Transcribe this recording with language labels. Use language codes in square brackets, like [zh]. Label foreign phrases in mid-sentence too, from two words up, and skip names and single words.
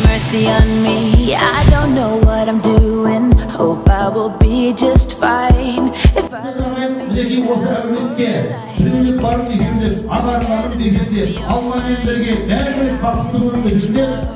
[en] mercy on me. I don't know what I'm doing. Hope I will be just fine. If I [kk] Lekin осы әулетке біреулер барып дегенде, ағаларым дегенде, Алламен бірге бәрі бақытты болуы үшін